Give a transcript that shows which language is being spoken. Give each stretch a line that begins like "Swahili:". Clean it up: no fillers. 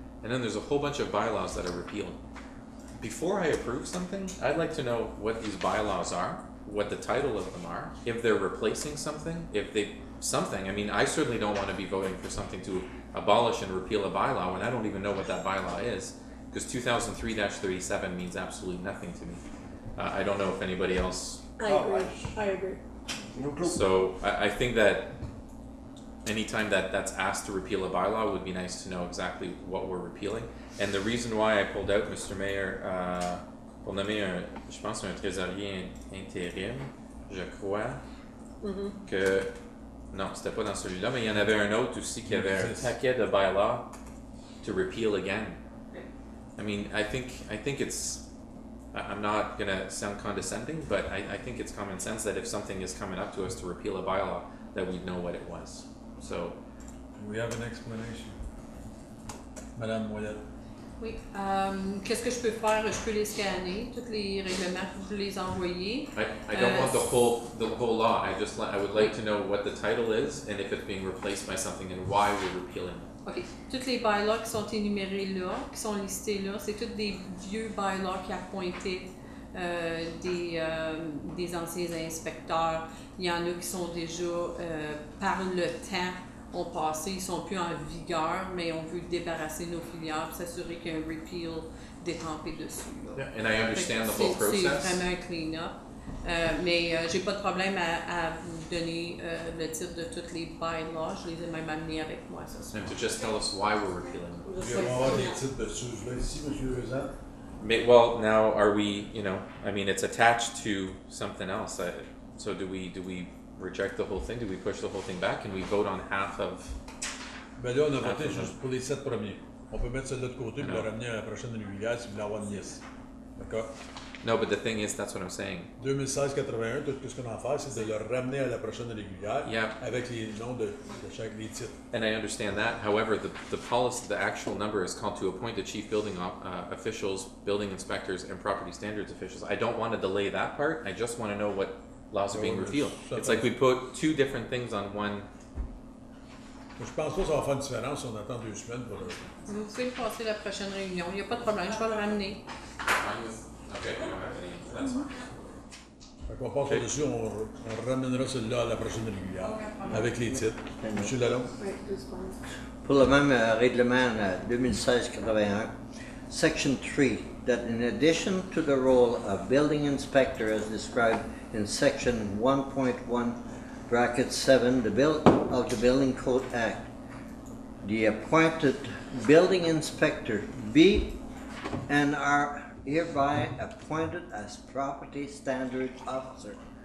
English: And then there's a whole bunch of bylaws that are repealed. Before I approve something, I'd like to know what these bylaws are, what the title of them are, if they're replacing something, I mean, I certainly don't want to be voting for something to abolish and repeal a bylaw when I don't even know what that bylaw is, because 2003-37 means absolutely nothing to me. I don't know if anybody else. I agree. So I think that anytime that's asked to repeal a bylaw, it would be nice to know exactly what we're repealing. And the reason why I pulled out, Mr.
French: Mayor, pour nommer je pense un trésorier intérim, je crois que non, c'était pas dans celui-là, mais il y en avait un autre aussi qui avait un paquet de
English: bylaws to repeal again. I mean, I think it's, I'm not gonna sound condescending, but I think it's common sense that if something is coming up to us to repeal a bylaw, that we'd know what it was. So, we have an explanation. Madame Moyette.
French: Oui. Qu'est-ce que je peux faire? Je peux les scanner, tous les règlements, vous les envoyer.
English: I don't want the whole law. I would like to know what the title is and if it's being replaced by something and why we're repealing it. OK.
French: Toutes les bylaws qui sont énumérés là, qui sont listés là, c'est tous des vieux bylaws qui appointaient des anciens inspecteurs. Il y en a qui sont déjà, par le temps, ont passé, ils sont plus en vigueur, mais on veut débarrasser nos filières et s'assurer qu'il y a un repeal détrempé dessus. Là.
English: Yeah, and I understand the whole process.
French: C'est vraiment un clean-up. Mais j'ai pas de problème à vous donner le titre de toutes les bylaws. Je les ai même amenés avec moi. Ça,
English: and to just tell us why we're repealing them.
French: Vous allez avoir des titres dessus. Je vais ici, M. Rezan.
English: Well, now are we, I mean, it's attached to something else. So do we reject the whole thing? Do we push the whole thing back? Can we vote on half of?
French: Ben là, on a voté juste pour les 7 premiers. On peut mettre celle-là de côté et le ramener à la prochaine régulière si vous voulez avoir une liste. D'accord.
English: No, but the thing is, that's what I'm saying.
French: 2016-81, tout ce qu'on a à faire, c'est de le ramener à la prochaine régulière
English: Yeah.
French: avec les noms de chaque des titres.
English: And I understand that. However, the policy, the actual number is called to appoint the chief building officials, building inspectors, and property standards officials. I don't want to delay that part. I just want to know what laws are being Oh, repealed. yes. It's like we put two different things on one.
French: Je pense pas que ça va faire une différence si on attend 2 semaines pour le... Vous pouvez passer la prochaine réunion. Il n'y a pas de problème, je vais le ramener.
English: Okay, we don't have any. That's fine.
French: Fait qu'on passe au-dessus, on ramènera celui-là à la prochaine régulière avec les titres. Monsieur Lalonde? Oui, 12 points. Pour le même règlement
English: 2016-81, Section 3, that in addition to the role of building inspector as described in Section 1.1, bracket 7 of the Building Code Act, the appointed building inspector be and are hereby appointed as property standard officer.